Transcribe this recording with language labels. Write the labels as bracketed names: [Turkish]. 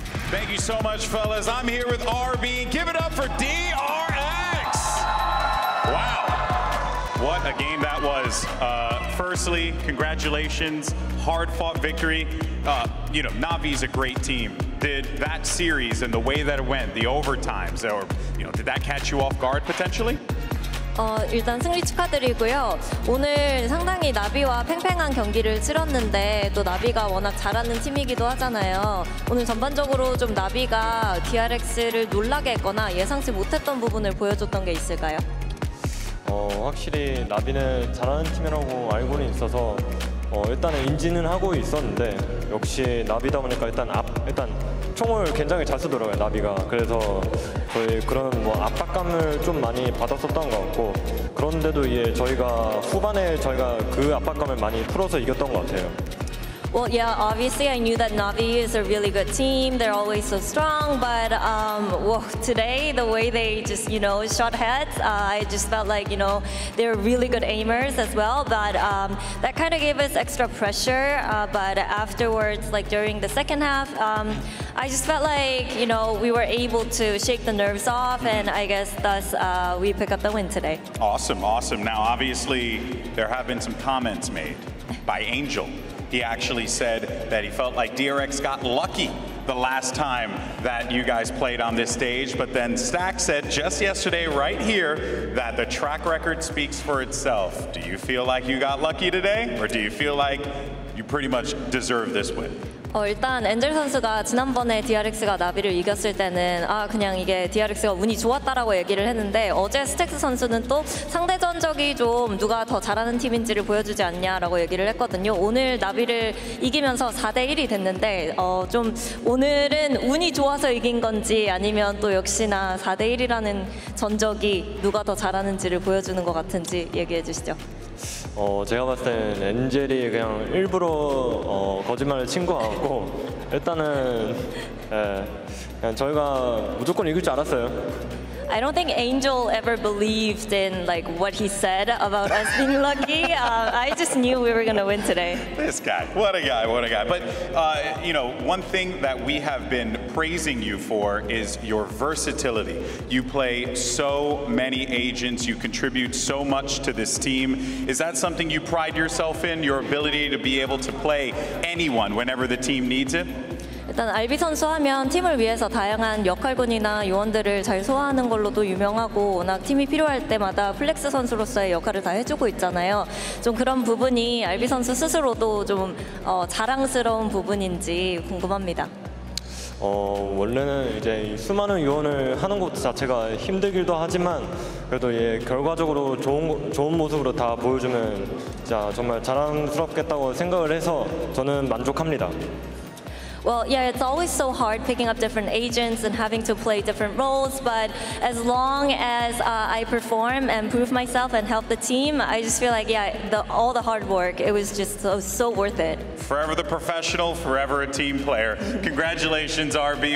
[English] Thank you so much, fellas. I'm here with RB. Give it up for DRX. Wow. What a game that was. Firstly, congratulations. Hard-fought victory. You know, Navi's a great team. Did that series and the way that it went, the overtimes, or did that catch you off guard potentially? [Korean] 일단 승리 축하드리고요. 오늘 상당히 나비와 팽팽한 경기를 치렀는데 또 나비가 워낙 잘하는 팀이기도 하잖아요. 오늘 전반적으로 좀 나비가 DRX를 놀라게 했거나 예상치 못했던 부분을 보여줬던 게 있을까요? 확실히 나비는 잘하는 팀이라고 알고는 있어서 일단은 인지는 하고 있었는데 역시 나비다 보니까 일단 총을 굉장히 잘 쓰더라고요, 나비가. 그래서 저희 그런 압박감을 좀 많이 받았었던 것 같고 그런데도 저희가 후반에 그 압박감을 많이 풀어서 이겼던 것 같아요. [English] Well, yeah, obviously I knew that Navi is a really good team. They're always so strong, but well, today the way they just, shot heads, I just felt like, they're really good aimers as well, but that kind of gave us extra pressure, but afterwards, like during the second half, I just felt like, we were able to shake the nerves off, and I guess thus we pick up the win today. Awesome, awesome. Now, obviously, there have been some comments made by Angel. He actually said that he felt like DRX got lucky the last time that you guys played on this stage, but then Stack said just yesterday right here that the track record speaks for itself. Do you feel like you got lucky today, or do you feel like you pretty much deserve this win? [Korean] 일단 엔젤 선수가 지난번에 DRX가 나비를 이겼을 때는 그냥 이게 DRX가 운이 좋았다라고 얘기를 했는데 어제 스택스 선수는 또 상대 전적이 좀 누가 더 잘하는 팀인지를 보여주지 않냐라고 얘기를 했거든요. 오늘 나비를 이기면서 4대1이 됐는데 좀 오늘은 운이 좋아서 이긴 건지 아니면 또 역시나 4대1이라는 전적이 누가 더 잘하는지를 보여주는 것 같은지 얘기해 주시죠. 제가 봤을 때는 엔젤이 그냥 일부러 거짓말을 친 것 같고 일단은 그냥 저희가 무조건 이길 줄 알았어요. [English] I don't think Angel ever believed in like what he said about us being lucky. I just knew we were gonna win today. This guy, what a guy, what a guy. But you know, one thing that we have been praising you for is your versatility. You play so many agents, you contribute so much to this team. Is that something you pride yourself in, your ability to be able to play anyone whenever the team needs it? [Korean] 일단 알비 선수 하면 팀을 위해서 다양한 역할군이나 요원들을 잘 소화하는 걸로도 유명하고 워낙 팀이 필요할 때마다 플렉스 선수로서의 역할을 다 해주고 있잖아요. 좀 그런 부분이 알비 선수 스스로도 좀 자랑스러운 부분인지 궁금합니다. 원래는 이제 수많은 요원을 하는 것 자체가 힘들기도 하지만 그래도 결과적으로 좋은 모습으로 다 보여주면 진짜 정말 자랑스럽겠다고 생각을 해서 저는 만족합니다. [English] Well, yeah, it's always so hard picking up different agents and having to play different roles, but as long as I perform and prove myself and help the team, I just feel like, yeah, all the hard work, it was just so worth it. Forever the professional, forever a team player. Congratulations, RB.